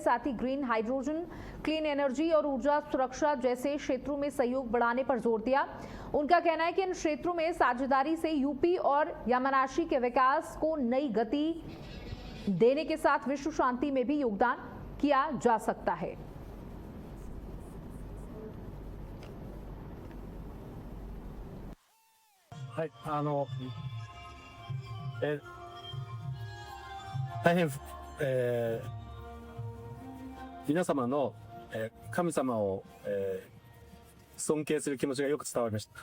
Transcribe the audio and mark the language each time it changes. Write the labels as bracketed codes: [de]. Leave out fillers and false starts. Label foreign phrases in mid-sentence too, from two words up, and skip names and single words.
[hi] साथ ही [en] green hydrogen, clean energy [hi] और ऊर्जा सुरक्षा जैसे क्षेत्रों में सहयोग बढ़ाने पर जोर दिया। उनका कहना है कि इन क्षेत्रों में साझेदारी से यूपी और यामानाशी के विकास को नई गति देने के साथ विश्व शांति में भी योगदान किया जा सकता है। [ja] 大変、皆様の、神様を、尊敬する気持ちがよく伝わりました。